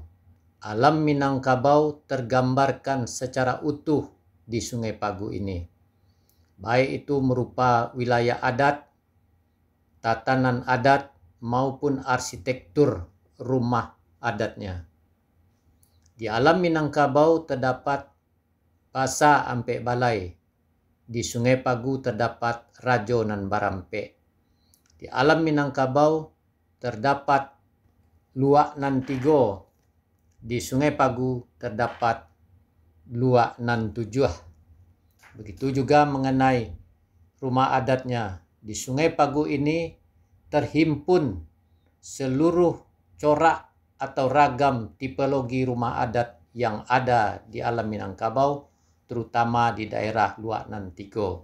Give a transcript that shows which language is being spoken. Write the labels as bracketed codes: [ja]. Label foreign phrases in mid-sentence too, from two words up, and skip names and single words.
[id] Alam Minangkabau tergambarkan secara utuh di Sungai Pagu ini. Baik itu merupa wilayah adat, tatanan adat, maupun arsitektur rumah adatnya. Di alam Minangkabau terdapat Pasa Ampek Balai. Di Sungai Pagu terdapat Rajo Nan Barampe. Di alam Minangkabau terdapat Luak Nan Tigo. Di Sungai Pagu terdapat Luak Nan Tujuh. Begitu juga mengenai rumah adatnya. Di Sungai Pagu ini terhimpun seluruh corak atau ragam tipologi rumah adat yang ada di alam Minangkabau, terutama di daerah Luak Nan Tigo.